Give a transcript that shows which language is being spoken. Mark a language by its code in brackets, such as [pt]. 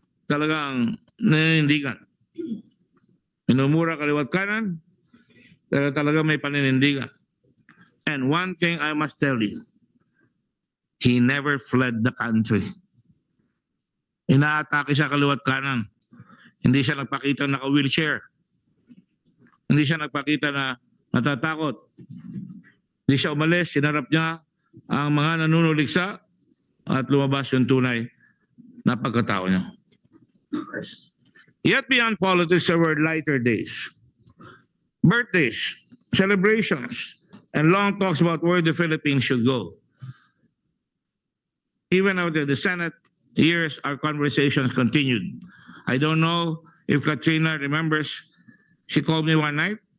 [tl] Talagang naninindigan. Minumura kaliwat kanan, pero talagang may paninindigan. [en] And one thing I must tell you, he never fled the country. [tl] Inaatake siya kaliwat kanan. Hindi siya nagpakita na naka-wheelchair. Hindi siya nagpakita na natatakot. Hindi siya umalis, sinarap niya ang mga nanunuliksa at lumabas yung tunay na pagkatao niya. [en] Yet beyond politics, there were lighter days. Birthdays, celebrations, and long talks about where the Philippines should go. Even after the Senate years, our conversations continued. I don't know if Katrina remembers. She called me one night.